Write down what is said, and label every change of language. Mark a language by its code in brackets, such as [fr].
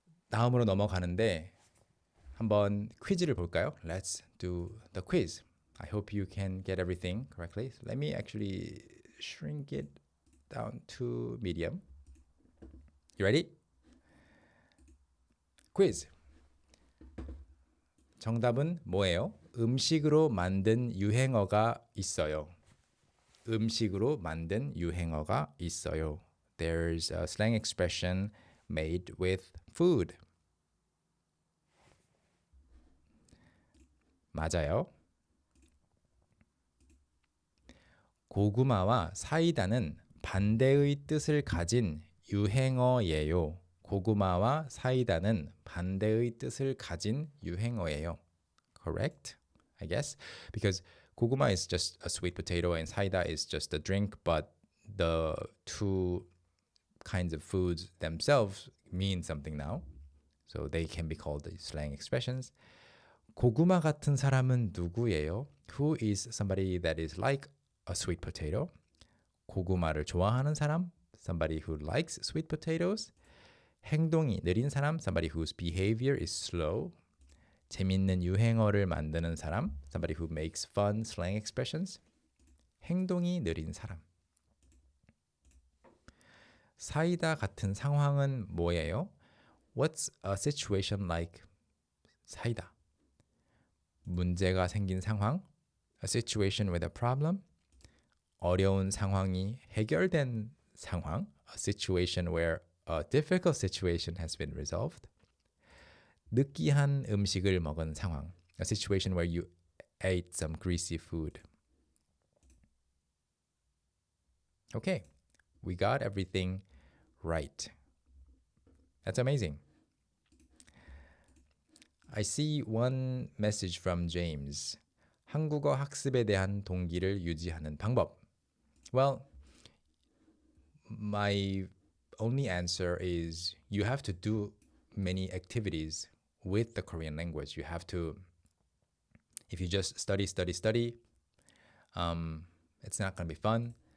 [ko] 다음으로 넘어가는데 한번 퀴즈를 볼까요? [en] Let's do the quiz. I hope you can get everything correctly. Let me actually shrink it down to medium. You ready? quiz. [ko] 정답은 뭐예요? 음식으로 만든 유행어가 있어요. 음식으로 만든 유행어가 있어요. [en] There's a slang expression made with food. [ko] 맞아요. 고구마와 사이다는 반대의 뜻을 가진 유행어예요. 고구마와 사이다는 반대의 뜻을 가진 유행어예요. [en] Correct? I guess. Because 고구마 is just a sweet potato and 사이다 is just a drink, but the two kinds of foods themselves mean something now. So they can be called the slang expressions. [ko] 고구마 같은 사람은 누구예요? [en] Who is somebody that is like a sweet potato? [ko] 고구마를 좋아하는 사람? [en] Somebody who likes sweet potatoes. [ko] 행동이 느린 사람? [en] Somebody whose behavior is slow. [ko] 재밌는 유행어를 만드는 사람? [en] Somebody who makes fun slang expressions. [ko] 행동이 느린 사람. 사이다 같은 상황은 뭐예요? [en] What's a situation like 사이다? [ko] 문제가 생긴 상황? [en] A situation with a problem? [ko] 어려운 상황이 해결된 상황? [en] A situation where a difficult situation has been resolved. [ko] 느끼한 음식을 먹은 상황. [en] A situation where you ate some greasy food. Okay, we got everything right. That's amazing. I see one message from James. [ko] 한국어 학습에 대한 동기를 유지하는 방법. [en] Well, my only answer is you have to do many activities with the Korean language. You have to, if you just study, it's not going to be fun.